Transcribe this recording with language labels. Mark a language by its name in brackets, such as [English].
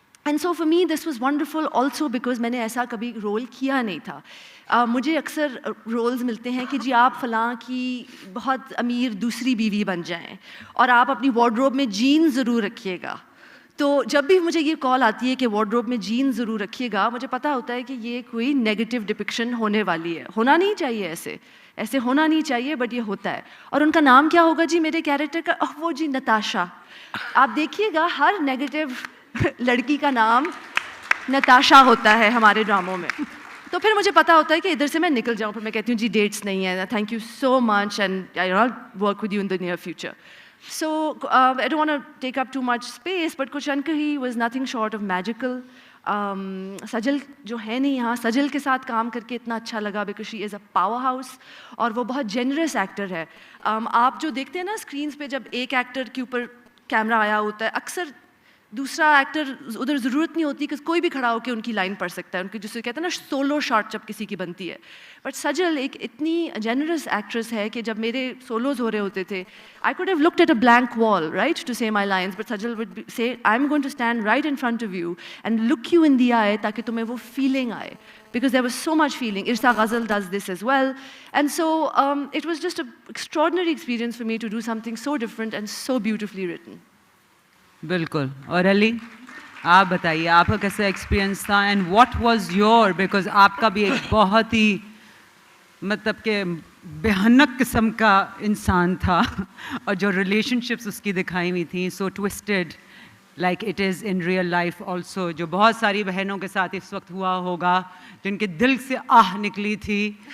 [English] And so for me this was wonderful also because [Urdu] میں نے ایسا کبھی رول کیا نہیں تھا. مجھے اکثر رولز ملتے ہیں کہ جی آپ فلاں کی بہت امیر دوسری بیوی بن جائیں اور آپ اپنی وارڈروب میں جین ضرور رکھیے گا. تو جب بھی مجھے یہ کال آتی ہے کہ وارڈروب میں جین ضرور رکھیے گا, مجھے پتہ ہوتا ہے کہ یہ کوئی نیگیٹو ڈپکشن ہونے والی ہے. ہونا نہیں چاہیے, ایسے ہونا نہیں چاہیے, بٹ یہ ہوتا ہے. اور ان کا نام کیا ہوگا جی میرے کیریکٹر کا؟ وہ جی نتاشا. آپ دیکھیے گا ہر نیگیٹو لڑکی کا نام نتاشا ہوتا ہے ہمارے ڈراموں میں. تو پھر مجھے پتا ہوتا ہے کہ ادھر سے میں نکل جاؤں. پھر میں کہتی ہوں جی ڈیٹس نہیں ہیں, [English] Thank you so much and I will work with you in the near future. So I don't want to take up too much space, but Kuch Ankahi was nothing short of magical. [Urdu] سجل جو ہے نہیں یہاں, سجل کے ساتھ کام کر کے اتنا اچھا لگا [English] because she is a powerhouse [Urdu] اور وہ بہت جینرس ایکٹر ہے. آپ جو دیکھتے ہیں نا اسکرینس پہ, جب ایک ایکٹر کے اوپر کیمرہ آیا ہوتا ہے, اکثر دوسرا ایکٹر ادھر ضرورت نہیں ہوتی کہ کوئی بھی کھڑا ہو کے ان کی لائن پڑھ سکتا ہے, ان کی جسے کہتے ہیں نا سولو شاٹ جب کسی کی بنتی ہے. [English] but [Urdu] سجل ایک اتنی جینرس ایکٹریس ہے کہ جب میرے سولوز ہو رہے ہوتے تھے, [English] I could have looked at a blank wall right to say my lines, but Sajal would say I am going to stand right in front of you and look you in the eye, [Urdu] تاکہ تمہیں وہ فیلنگ آئے, [English] because there was so much feeling. Irsa Ghazal does this as well. And so it was just an extraordinary experience for me to do something so different and so beautifully written. [Urdu] بالکل. اور علی آپ بتائیے آپ کا کیسا experience تھا [English] and what was your, [Urdu] because آپ کا بھی ایک بہت ہی مطلب کہ بھیانک قسم کا انسان تھا, اور جو ریلیشن شپس اس کی دکھائی ہوئی تھیں [English] so toasted like it is in real life also, [Urdu] جو بہت ساری بہنوں کے ساتھ اس وقت ہوا ہوگا جن کے دل سے آہ نکلی تھی.